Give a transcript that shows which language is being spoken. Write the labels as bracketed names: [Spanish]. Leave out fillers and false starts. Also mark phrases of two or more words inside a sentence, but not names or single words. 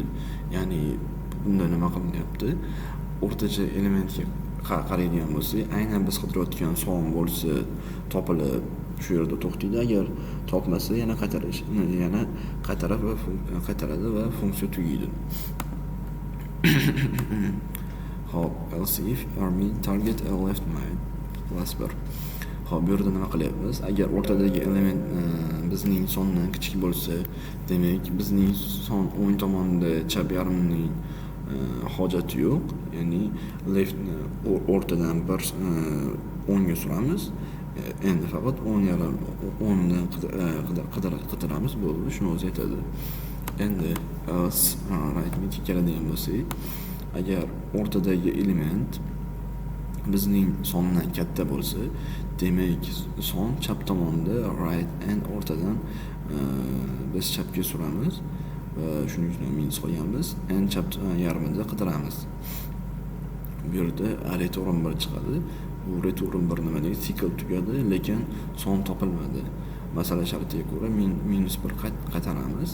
[Uzbek] Ya'ni bunda nima qilinyapti? O'rtacha elementga qaraydigan bo'lsak, aynan biz qidirayotgan son bo'lsa topilib, shu yerda to'xtaydi. Agar topmasa yana qaytaradi va funksiya tugaydi. Hop, [English] else if army target left mine plus 1. [Uzbek] Hop, bu yerda nima qilyapmiz? Agar o'rtadagi element bizning sondan kichik bo'lsa, demak bizning son o'ng tomonda chap yarimning hojati yo'q. Ya'ni left o'rtadan bir o'ngga suramiz. Endi faqat 10dan qidiramiz, bo'ldi, shuni o'zi aytadi. Endi [English] else right mid [Uzbek] keladigan bo'lsak, agar o'rtadagi element bizning sondan katta bo'lsa, demak son chap tomonda [English] right and [Uzbek] o'rtadan biz chapga suramiz va shuning uchun minus qo'yamiz. And chap yarmida qidiramiz. Bu yerda return 1 chiqadi. Bu return 1 nima deydi? Sikl tugadi, lekin son topilmadi. Masala shartiga ko'ra -1 qaytaramiz.